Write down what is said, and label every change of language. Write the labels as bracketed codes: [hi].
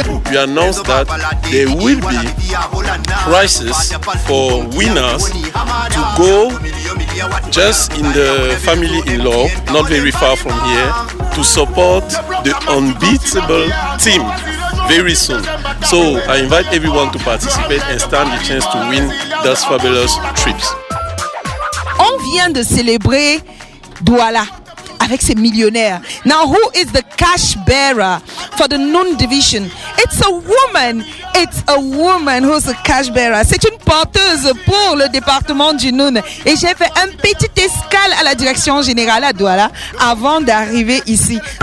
[en] We announce that there will be prizes for winners to go just in the family-in-law, not very far from here, to support the unbeatable team very soon. So I invite everyone to participate and stand the chance to win those fabulous trips. [fr] On vient de célébrer Douala avec ses millionnaires. [en] Now, who is the cash bearer for the Noun division? It's a woman. It's a woman who's a cash bearer. [fr] C'est une porteuse pour le département du Noun. Et j'ai fait un petit escale à la direction générale à Douala avant d'arriver ici.